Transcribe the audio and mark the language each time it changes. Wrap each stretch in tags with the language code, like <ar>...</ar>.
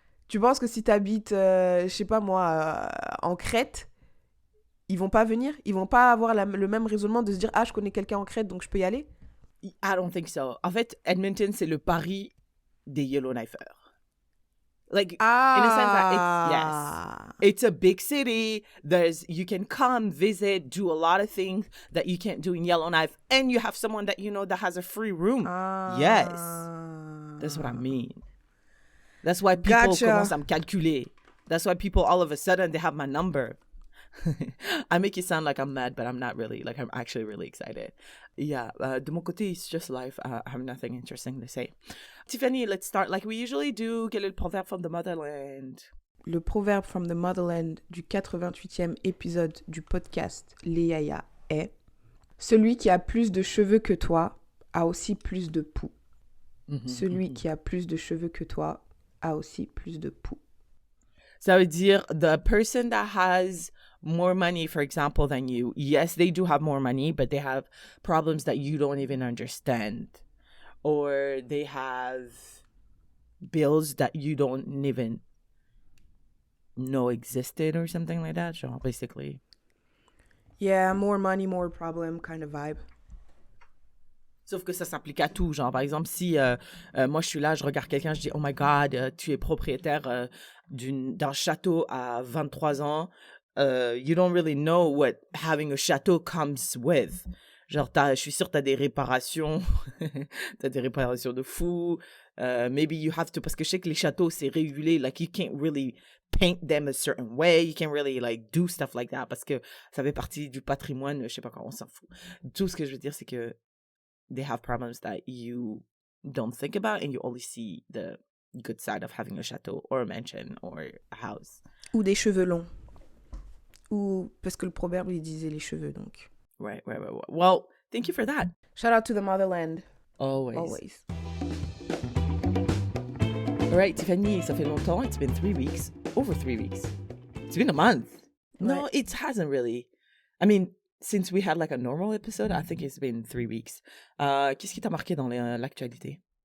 <fr>je sais pas moi, en Crète, ils vont pas venir? Ils vont pas avoir le même raisonnement de se dire « Ah, je connais quelqu'un en Crète, donc je peux y aller ?»</fr> <en>I don't think so.</en> <fr>En fait, Edmonton, c'est le Paris des Yellowknifers.</fr> <en>Like, in a sense that it's a big city. You can come, visit, do a lot of things that you can't do in Yellowknife. And you have someone that you know that has a free room. Yes. That's what I mean. That's why people</en> <fr>commencent à me calculer.</fr> <en>That's why people, all of a sudden, they have my number. I make it sound like I'm mad, but I'm not really. Like, I'm actually really excited. Yeah,</en> <fr>de mon côté,</fr> <en>it's just life. I have nothing interesting to say. Tiffany, let's start like we usually do.</en> <fr>Quel est le proverbe</fr> <en>from the motherland?</en> <fr>Le proverbe</fr> <en>from the motherland</en> <fr>du 88e épisode du podcast Léaya est « Celui qui a plus de cheveux que toi a aussi plus de poux. Celui qui a plus de cheveux que toi a aussi plus de poux. » Ça veut dire</fr> <en>the person that has more money, for example, than you, yes, they do have more money, but they have problems that you don't even understand. Or they have bills that you don't even know existed or something like that,</en> <fr>genre,</fr> <en>basically. Yeah, more money, more problem kind of vibe.</en> <fr>Sauf que ça s'applique à tout. Genre, par exemple, si moi, je suis là, je regarde quelqu'un, je dis «</fr> <en>Oh my God,</en> <fr>tu es propriétaire d'un château à 23 ans.</fr> <en>You don't really know what having a château comes with. »</en> <fr>Genre, je suis sûre que tu as des réparations. Tu as des réparations de fou.</fr> <en>Maybe you have to...</en> <fr>Parce que je sais que les châteaux, c'est régulé.</fr> <en>Like, you can't really paint them a certain way. You can't really, like, do stuff like that.</en> <fr>Parce que ça fait partie du patrimoine. Je sais pas comment on s'en fout. Tout ce que je veux dire, c'est que</fr> <en>they have problems that you don't think about and you only see the good side of having a château or a mansion or a house.</en> <fr>Ou des cheveux longs. Ou parce que le proverbe, il disait les cheveux, donc.</fr> <en>Right. Well, thank you for that. Shout out to the motherland. Always. All right, Tiffany,</en> <fr>ça fait longtemps.</fr> <en>It's been 3 weeks. Over 3 weeks. It's been a month. No,</en> <fr>Ouais.</fr> <en>it hasn't really. I mean, since we had like a normal episode, I think it's been 3 weeks.</en> <fr>Qu'est-ce qui t'a marqué dans l'actualité?</fr>